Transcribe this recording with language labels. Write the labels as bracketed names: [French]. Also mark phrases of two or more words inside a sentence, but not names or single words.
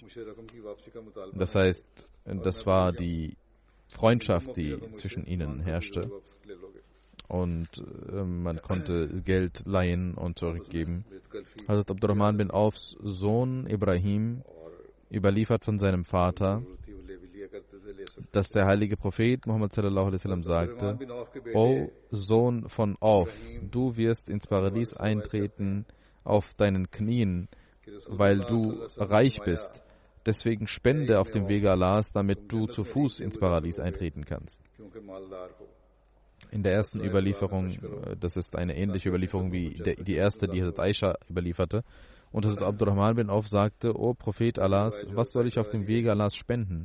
[German] Das heißt, das war die Freundschaft, die zwischen ihnen herrschte, und man konnte Geld leihen und zurückgeben. Hazrat Abdurrahman bin Aufs Sohn Ibrahim überliefert von seinem Vater, dass der heilige Prophet Muhammad [Arabic] صلى الله عليه وسلم [German] sagte: O Sohn von Auf, du wirst ins Paradies eintreten auf deinen Knien, weil du reich bist. Deswegen spende auf dem Wege Allahs, damit du zu Fuß ins Paradies eintreten kannst. In der ersten Überlieferung, das ist eine ähnliche Überlieferung wie die erste, die Hazrat Aisha überlieferte, und Hazrat Abdurrahman bin Auf sagte: O Prophet Allahs, was soll ich auf dem Wege Allahs spenden?